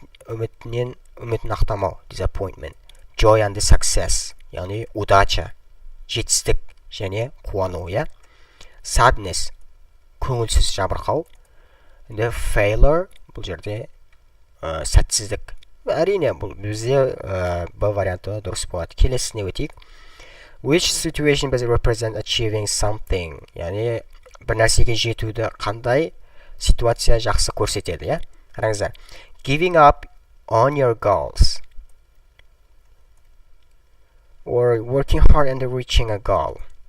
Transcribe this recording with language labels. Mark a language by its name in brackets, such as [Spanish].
[Kazakh] Үмітін ақтамау, disappointment. [English] Joy and success, [Kazakh] яғни удача, жетістік және қуану, Sadness, көңілсіз жабырқау. Failure, бұл жерде сәтсіздік. Әрине, бұл бізде Б варианты дұрыс болады. Келесіне өтейік. [English] Which situation does it represent achieving something? [Kazakh] Яғни бір нәрсеге жетуді қандай ситуация жақсы көрсетеді, Қараңыздар. [English] Giving up on your goals. Or working hard and reaching a goal.